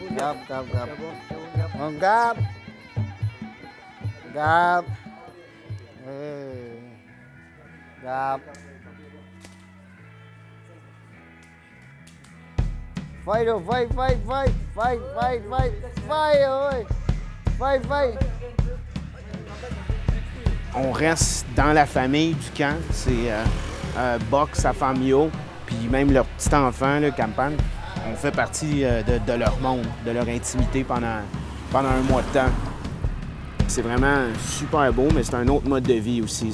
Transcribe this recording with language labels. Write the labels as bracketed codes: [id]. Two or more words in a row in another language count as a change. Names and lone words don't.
[vi] Không gặp. Gặp. Gặp. Phây rồi, phây ơi. Phây. [fr] On reste dans la famille du camp, c'est Buck, sa femme Yo, puis même leur petit enfant, là, Campan. On fait partie de leur monde, de leur intimité pendant un mois de temps. C'est vraiment super beau, mais c'est un autre mode de vie aussi.